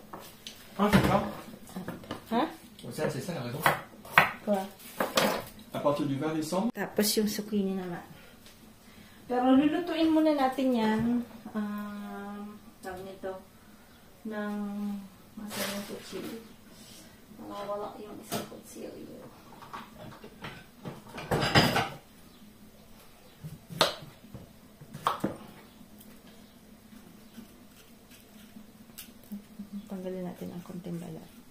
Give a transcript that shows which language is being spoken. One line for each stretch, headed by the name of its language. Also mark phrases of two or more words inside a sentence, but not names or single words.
French: C'est ça la raison. Quoi? À partir partir du 20 décembre.
Filipino: Tapos yung zucchini naman. Pero lulutuin muna natin yan. Tawag nito. Ng masarang kutsilyo. Nawawala yung isang kutsilyo. Tanggalin natin ang konting balat.